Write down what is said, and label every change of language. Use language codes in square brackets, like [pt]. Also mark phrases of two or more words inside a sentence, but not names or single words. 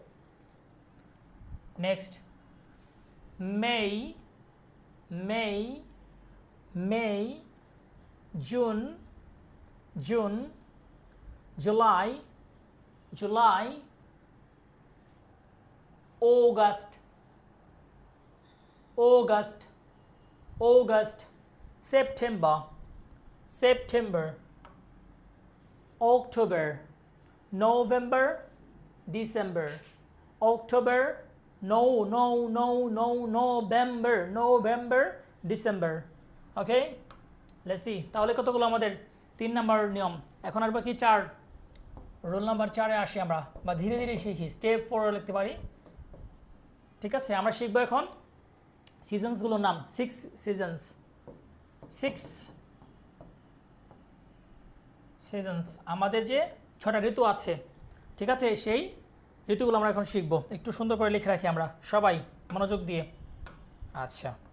[en] Next, May, May, May, June, June, July, July, August, August, August, September, September. October, November, December, October, November, November, December. Okay, let's see. [bn] তাহলে কতগুলো আমাদের 3 নাম্বার নিয়ম এখন আর বাকি 4 [en] roll number [bn] 4 এ আসি আমরা বা ধীরে ধীরে শিখি স্টেপ 4 লিখতে পারি ঠিক আছে আমরা শিখব এখন সিজনস গুলোর নাম 6 সিজনস 6 সিজনস আমাদের যে 6টা ঋতু আছে ঠিক আছে সেই ঋতুগুলো আমরা এখন শিখব একটু সুন্দর করে লিখে রাখি আমরা সবাই মনোযোগ দিয়ে আচ্ছা